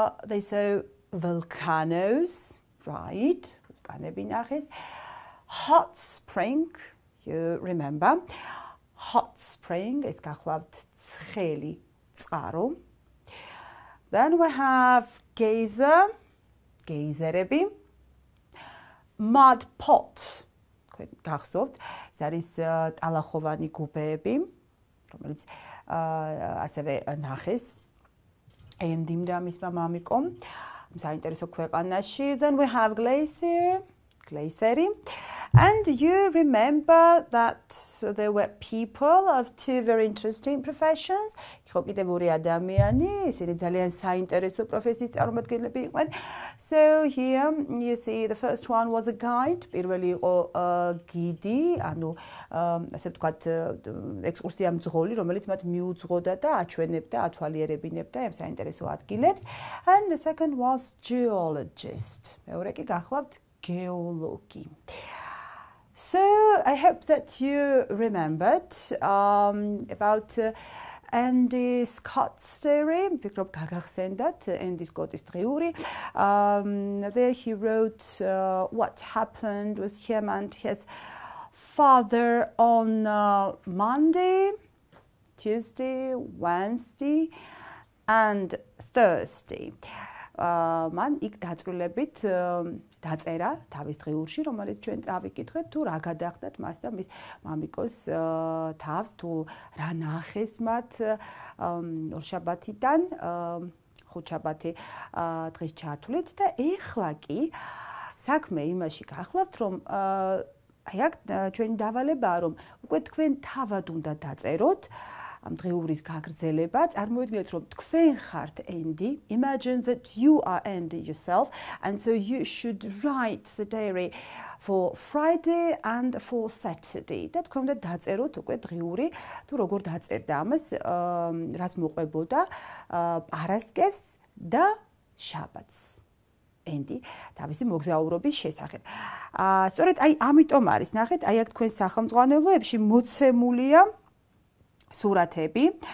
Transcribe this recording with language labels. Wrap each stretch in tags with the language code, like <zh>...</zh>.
<en>They saw volcanoes, right?</en> <ka>ვულკანები ნახეს.</ka> <en>Hot spring, you remember. Hot spring is</en> <ka>გახლავთ ცხელი წყარო.</ka> <en>Then we have geyser, გეიზერები.</en> <ka>Mud pot, თქვენ გახსოვთ, ეს არის ტალახოვანი გუბეები, რომელიც ასევე ნახეს Andy-მ და მისმა მამიკომ საინტერესო ქვეყანაში.</ka> <en>Then we have glacier,</en> <ka>გლეისერი.</ka> <en>And you remember that there were people of two very interesting professions.</en> <ka>იყო კიდევ ორი ადამიანი, ისინი ძალიან საინტერესო პროფესიის წარმომადგენლები იყვნენ.</ka> <en>So here you see the first one was a guide.</en> <ka>პირველი იყო გიდი, ანუ ასე ვთქვათ ექსკურსია მძღოლი, რომელიც მათ მიუძღოდა და აჩვენებდა, ათვალიერებინებდა ამ საინტერესო ადგილებს.</ka> <en>And the second was geologist.</en> <ka>მეორე კი გახლავთ გეოლოგი.</ka> <en>So I hope that you remembered about Andy Scott's story.</en> <ka>ვფიქრობ გაგახსენდათ Andy Scott-ის დღიური.</ka> <en>There he wrote what happened with him and his father on Monday, Tuesday, Wednesday and Thursday.</en> <ka>მან იქ დაწვრილებით დაწერა თავის დღიურში, რომელიც ჩვენ წავიკითხეთ, თუ რა გადახდათ მას და მის მამიკოს თავს, თუ რა ნახეს მათ ორშაბათიდან ხუთშაბათი დღის ჩათვლით და ეხლა კი საქმე იმაში გახლავთ, რომ აი აქ ჩვენი დავალებაა, რომ უკვე თქვენ თავად უნდა დაწეროთ ამ დღეურის გაგრძელება. წარმოიდგინეთ, რომ თქვენ ხართ Andy.</ka> <en>Imagine that you are Andy yourself, and so you should write the diary for Friday and for Saturday.</en> <ka>და თქვენ უნდა დაწეროთ უკვე დღიური, თუ როგორ დაწერდა ამას, რაც მოყვებოდა პარასკევს და შაბათს. Andy, თავისი მოგზაურობის შესახებ. სწორედ აი ამიტომ არის, ნახეთ, აი აქ თქვენ სახელმძღვანელოებში მოცემულია სურათები.</ka>